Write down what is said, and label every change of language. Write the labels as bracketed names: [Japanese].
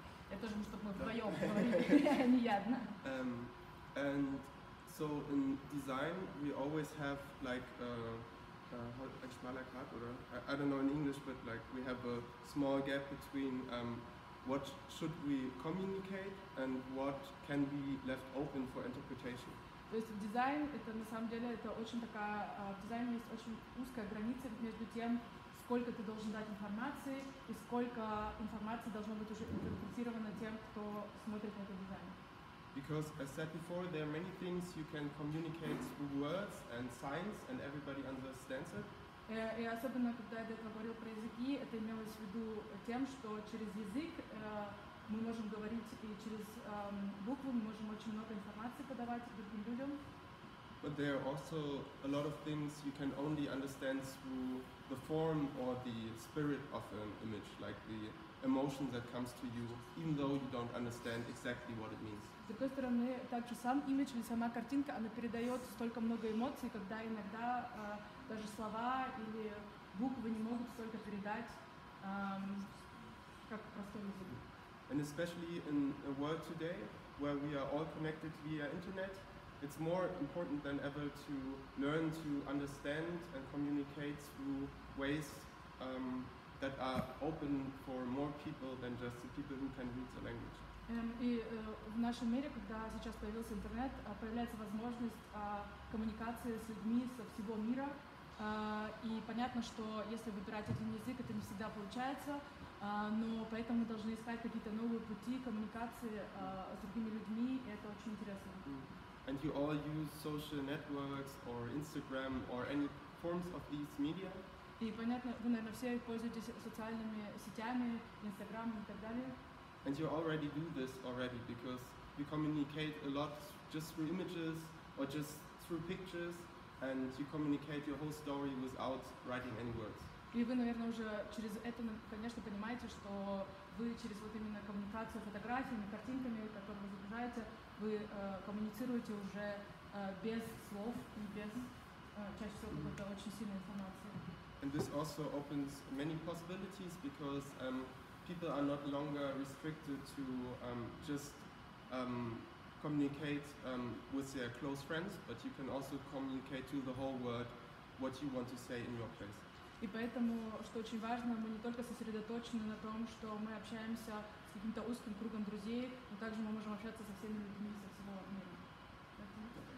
[Russian] Я тоже, чтобы мы вдвоем говорили, не я одна. [English] And so in design we always have like [German] ein schmaler Grat, oder [English] I don't know in English, but like we have a small gap between what should we communicate and what can be left open for interpretation. [Russian] То есть дизайн, это на самом деле, это очень такая, в дизайне есть очень узкая граница между тем, сколько ты должен дать информации и сколько информации должно быть уже интерпретировано тем, кто смотрит на этот дизайн. [English] Because as said before, there are many things you can communicate through words and signs and everybody understands it. [Russian] И особенно, когда я до этого говорил про языки, это имелось в виду тем, что через язык мы можем говорить и через буквы мы можем очень много информации подавать другим людям. [English] But there are also a lot of things you can only understand through the form or the spirit of an image, like the emotion that comes to you, even though you don't understand exactly what it means. [Russian] С другой стороны, также сам имидж или сама картинка, она передает столько много эмоций, когда иногда даже слова или буквы не могут столько передать, как простой язык. [English] And especially in a world today where we are all connected via internet, it's more important than ever to learn to understand and communicate through ways that are open for more people than just the people who can read the language. [Russian] И в нашем мире, когда сейчас появился интернет, появляется возможность коммуникации с людьми со всего мира. И понятно, что если выбирать один язык, это не всегда получается, но поэтому мы должны искать какие-то новые пути коммуникации с другими людьми, и это очень интересно. [English] And you all use social networks or Instagram or any forms of these media. [Russian] И понятно, вы, наверное, все пользуетесь социальными сетями, Инстаграмом и так далее. [English] And you already do this already because you communicate a lot just through images or just through pictures, and you communicate your whole story without writing any words. [Russian] И вы, наверное, уже через это, конечно, понимаете, что вы через вот именно коммуникацию фотографиями, картинками, которые вы загружаете, вы коммуницируете уже без слов и без чаще всего какой-то очень сильной информации. [English] And this also opens many possibilities because people are not longer restricted to just communicate with their close friends, but you can also communicate to the whole world what you want to say in your place. [Russian] И поэтому, что очень важно, мы не только сосредоточены на том, что мы общаемся с каким-то узким кругом друзей, но также мы можем общаться со всеми людьми со всего мира.